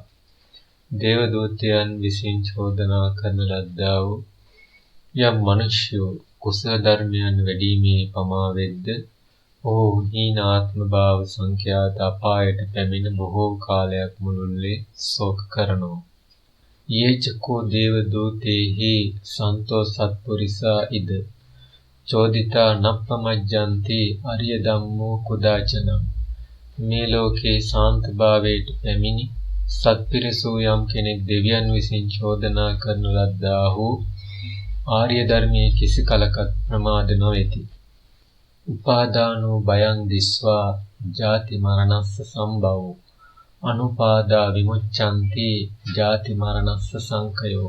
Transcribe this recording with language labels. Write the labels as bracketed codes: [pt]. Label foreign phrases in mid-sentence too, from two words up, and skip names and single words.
[si] දේව දූතයන් විසින් චෝදනා කරන ලද්දා වූ යම් මිනිස්යෝ කුසල ධර්මයන් වැඩිීමේ පමා වෙද්ද ඔහු හීනාත්ම භාව සංඛ්‍යාත අපායට පැමිණ බොහෝ කාලයක් මුළුල්ලේ ශෝක කරනවා. [pi] යේචකෝ දේව දූතේහි සන්තෝ සත්පුරිසා ඉද චෝදිතා නප්පමජ්ජන්ති අරිය ධම්මෝ කුදාචන. [si] මේ ලෝකේ ශාන්ත භාවයට පැමිණි සත්පිරිසු යම් කෙනෙක් දෙවියන් විසින් චෝදනා කරන ලද්දාහු ආර්ය ධර්මයේ කිසි කලකට ප්‍රමාද නොවේති. [pi] උපාදානෝ බයං දිස්වා ජාති මරණස්ස සම්භවෝ අනුපාදා විමුච්ඡanti ජාති මරණස්ස සංකයෝ.